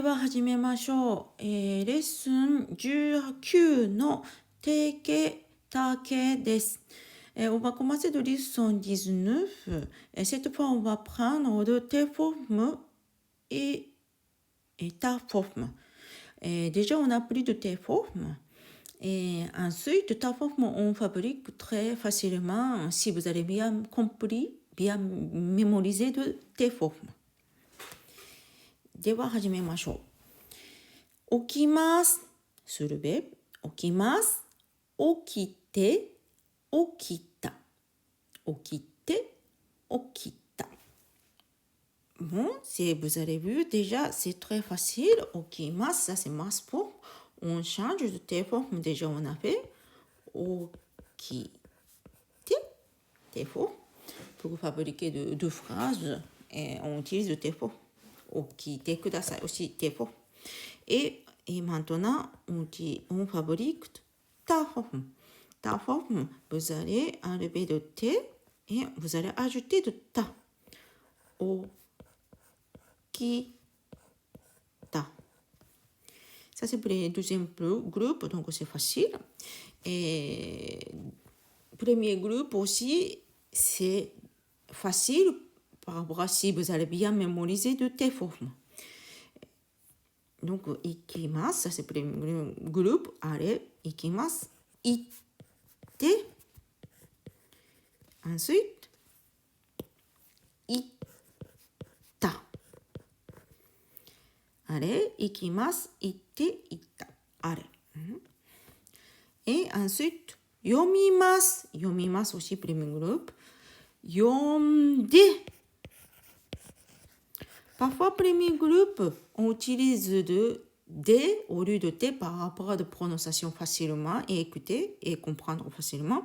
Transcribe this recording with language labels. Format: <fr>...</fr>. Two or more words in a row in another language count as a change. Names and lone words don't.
<ja>では始めましょう。レッスン19の定型です。</ja> <fr>On va commencer de leçon 19. Cette fois, on va prendre de tes formes et ta forme. Déjà, on a pris de tes formes. Et ensuite, ta forme, on fabrique très facilement si vous avez bien compris, bien mémorisé de tes formes.</fr> <ja>では始めましょう。起きます。するべ。起きます。起きて、起きた。起きて、起きた。</ja> <fr>Bon, si vous avez vu, déjà, c'est très facile. 起きます。Ça, c'est masse forme. On change de tes formes. Déjà, on a fait. 起きて、tes formes. Pour fabriquer deux phrases, on utilise tes formes.</fr> <ja>起きてください。</ja> <fr>aussi, tes formes. Et maintenant, on fabrique ta forme. Ta forme, vous allez enlever de t et vous allez ajouter de ta.</fr> <ja>Okita.</ja> <fr>Ça, c'est pour le deuxième groupe, donc c'est facile. Et premier groupe aussi, c'est facile par rapport à si vous allez bien mémoriser de tes formes. Donc, ikimasu, ça c'est pour le groupe. Allez,</fr> <ja>行きます。行って.</ja> <fr>Ensuite, itta.</fr> <ja>Allez, 行きます、行って、行った.</ja> <fr>Allez. Et ensuite,</fr> <ja>yomimasu.</ja> <fr>Yomimasu aussi, premier groupe. Yonde. Parfois, premier groupe, on utilise de au lieu de t par rapport à de prononciation facilement et écouter et comprendre facilement.</fr>